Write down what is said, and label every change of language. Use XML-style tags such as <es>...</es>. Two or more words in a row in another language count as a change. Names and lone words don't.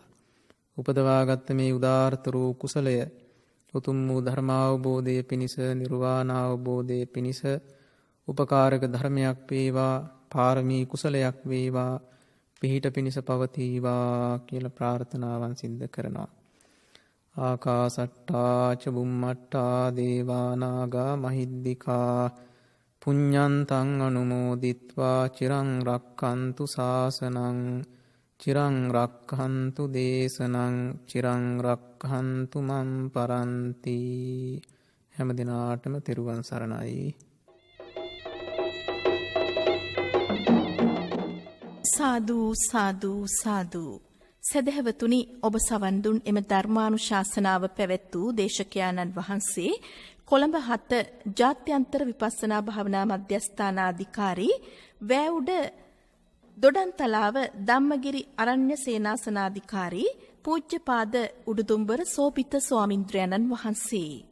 <si>උපදවාගත් මේ උදාාරතර වූ කුසලය උතුම් වූ ධර්මාවබෝධය පිණිස, නිර්වාණ අවබෝධය පිණිස උපකාරක ධර්මයක් වේවා, පාරමී කුසලයක් වේවා, පිහිට පිණිස පවතිවා කියලා ප්‍රාර්ථනාවන් සිද්ධ කරනවා.</si> <pi>ආකාසට්ටා ච බුම්මට්ටා දේවා නාග මහිද්దికා පුඤ්ඤන්තං අනුමෝදිත්වා චිරං රක්ඛන්තු ශාසනං චිරං රක්ඛන්තු දේශනං චිරං රක්ඛන්තු මම් පරන්ති.</pi> <si>හැම දිනාටම තෙරුවන් සරණයි. සාදු සාදු සාදු. සදහවතුනි, ඔබ සවන් දුන් එම ධර්මානුශාසනාව පැවැත් වූ දේශකයාණන් වහන්සේ කොළඹ 7 ජාත්‍යන්තර විපස්සනා භාවනා මධ්‍යස්ථානාධිකාරී වැවුඩ දොඩන්තලාව ධම්මගිරි අරණ්‍ය සේනාසනාධිකාරී පූජ්‍යපාද උඩුදුම්බර සෝපිත ස්වාමින්ද්‍රයන්න් වහන්සේ.</si>